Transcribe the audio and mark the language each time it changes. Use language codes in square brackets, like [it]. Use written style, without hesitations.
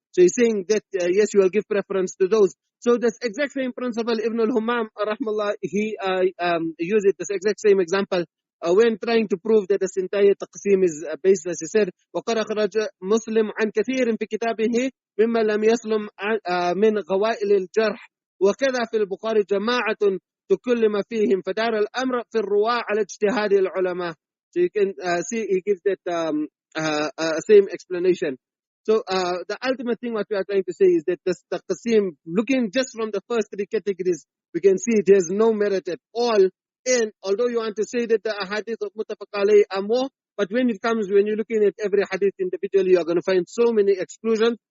[en] So he's saying that yes, you will give preference to those. So this exact same principle, Ibn al-Humam rahmallah, he used it, this exact same example when trying to prove that this entire taqsim is baseless. He said [ar] وَقَدْ أَخْرَجَ مُسْلِمْ عَنْ كَثِيرٍ فِي كِتَابِهِ مِمَّا لَمْ يَسْلُمْ مِنْ غَوَائِلِ الْجَرْحِ وَكَذَا فِي الْبُخَارِ جَمَاعَةٌ تكلم فيهم فدار الأمر في الرواة على اجتهاد العلماء. [en] So you can see he gives that same explanation. So the ultimate thing what we are trying to say is that this taqsim, looking just from the first three categories, we can see it has no merit at all. And although you want to say that the ahadith of muttafaq alayh are more, but when you're looking at every hadith individually, you are going to find so many exclusions.